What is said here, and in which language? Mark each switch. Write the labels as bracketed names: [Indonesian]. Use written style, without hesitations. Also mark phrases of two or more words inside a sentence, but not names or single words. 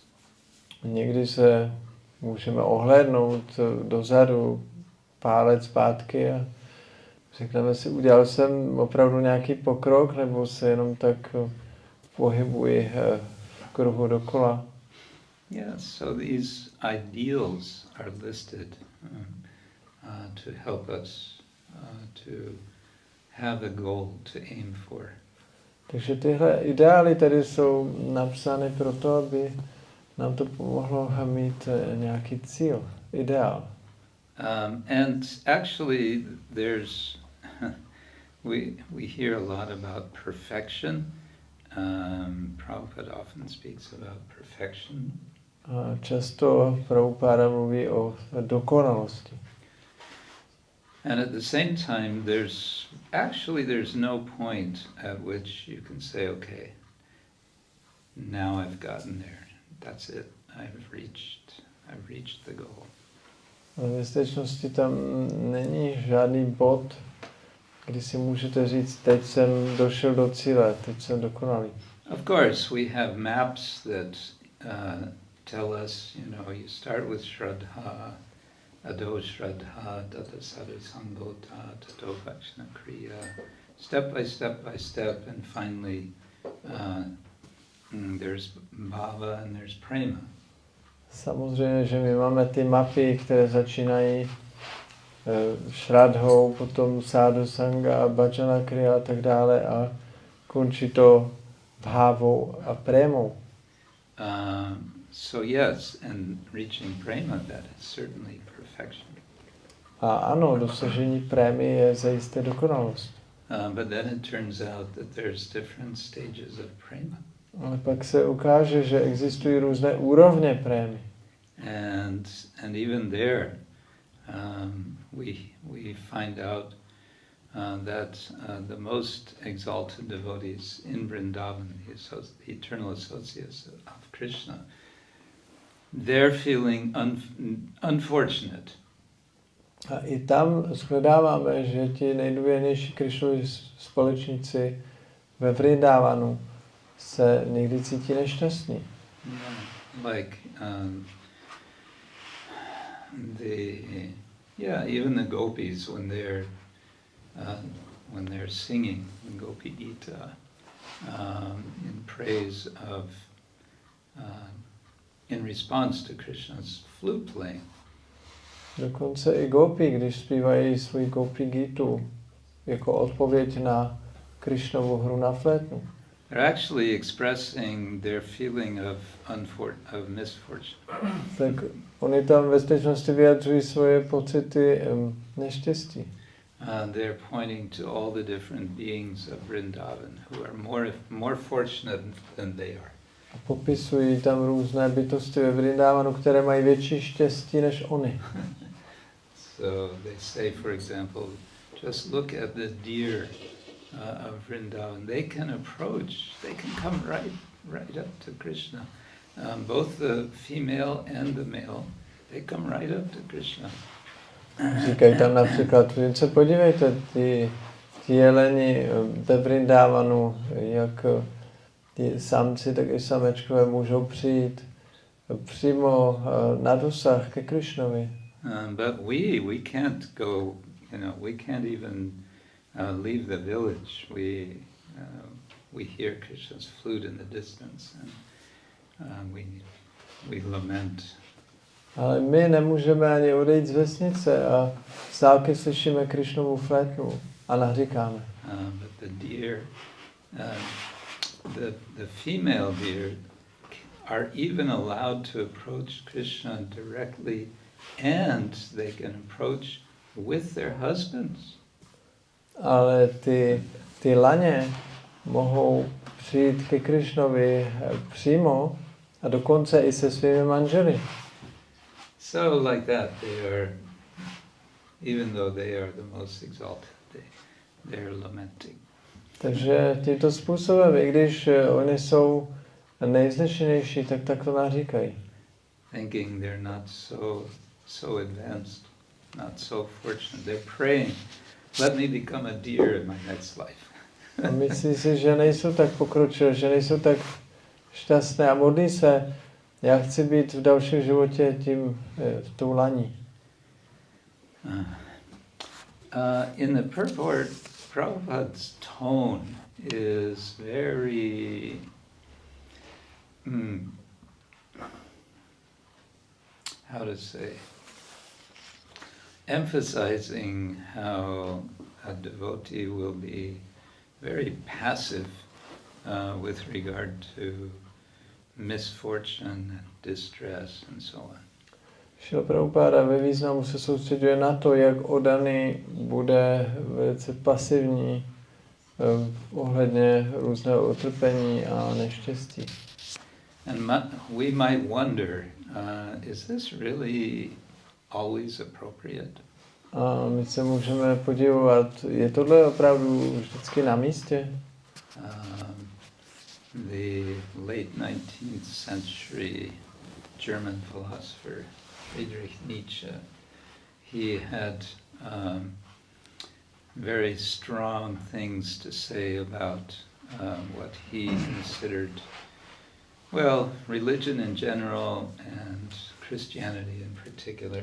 [Czech] Někdy se můžeme ohlédnout dozadu, pár let zpátky a řekneme si, udělal jsem opravdu nějaký pokrok, nebo se jenom tak pohybuji v kruhu dokola. [English] Yeah, so these ideals are listed to help us to have a goal to aim for. [Czech] Takže tyhle ideály tady jsou napsány proto, aby nám to pomohlo mít nějaký cíl, ideál. [English] And actually there's we hear a lot about perfection. Prabhupada often speaks about perfection. [Czech] Často Prabhupada mluví o dokonalosti. [English] And at the same time, there's no point at which you can say, okay, now I've gotten there. That's it. I've reached the goal. [Czech] V skutečnosti tam není žádný bod, kdy si můžete říct, teď jsem došel do cíle, teď jsem dokonalý. [English] Of course, we have maps that tell us, you start with Shraddha, [Sanskrit] आदौ श्रद्धा ततः साधुसङ्गोऽथ ततो भजनक्रिया, [English] step by step, and finally there's Bhava and there's Prema. [Czech] Samozřejmě, že my máme ty mapy, které začínají Shraddhou, potom [Sanskrit] साधुसङ्ग, भजनक्रिया [Czech] a tak dále a končí to Bhavou a Prémou. [English] So yes, and reaching Prema, that is certainly perfection. [Czech] A ano, dosažení prémy je zajisté dokonalost. [English] But then it turns out that there's different stages of Prema. [Czech] Ale pak se ukáže, že existují různé úrovně prémy. [English] And even there, we find out that the most exalted devotees in Vrindavan, the eternal associates of Krishna, they're feeling unfortunate. [Czech] A i tam shledáváme, že ti nejdůvěrnější Krišnovi společníci ve Vrindavanu se někdy cítí nešťastní. [English] Like even the gopis when they're singing in Gopi-gita in praise of in response to Krishna's flute playing, [Czech] Dokonce i gopi, když zpívají svůj gopi-gitu jako odpověď na Krishnovu hru na flétnu. [English] They're actually expressing their feeling of misfortune. [Czech] Tak oni tam ve skutečnosti vyjadřují svoje pocity neštěstí. [English] They're pointing to all the different beings of Vrindavan who are more fortunate than they are. [Czech] A popisují tam různé bytosti ve Vrindavanu, které mají větší štěstí než oni. [English] So they say, for example, just look at the deer of Vrindavan. They can approach, they can come right up to Krishna. Both the female and the male, they come right up to Krishna. [Czech] Říkají tam například, se podívejte, ty jeleni ve Vrindavanu, jak ty samci, tak i samečkové můžou přijít přímo na dosah ke Krishnovi. [English] But we can't go, we can't even leave the village. We hear Krishna's flute in the distance, and we lament. [Czech] Ale my nemůžeme ani odejít z vesnice a z dálky slyšíme Krishnovu flétnu a naříkáme. [English] But the deer, the female deer are even allowed to approach Krishna directly, and they can approach with their husbands. [Czech] Ale ty laně mohou přijít ke Krishnovi přímo a dokonce i se svými manželi. [English] So like that, they are, even though they are the most exalted, they are lamenting. [Czech] Takže tímto způsobem, i když oni jsou nejvznešenější, tak to naříkají. [English] Thinking they're not so advanced, not so fortunate. They're praying, let me become a deer in my next life. [Czech] A myslí si, že nejsou tak pokročilé, že nejsou tak šťastné a modlí se, já chci být v dalším životě tou laní. [English] In the purport, Prabhupada's tone is very how to say, emphasizing how a devotee will be very passive with regard to misfortune and distress and so on. [Czech] Šrila Prabhupáda ve významu se soustředuje na to, jak oddaný bude velice pasivní ohledně různého utrpení a neštěstí. [English] And we might wonder, is this really always appropriate? [Czech] A my se můžeme podívat, je tohle opravdu vždycky na místě? [English] The late 19th century German philosopher Friedrich Nietzsche, he had very strong things to say about what he considered, well, religion in general and Christianity in particular.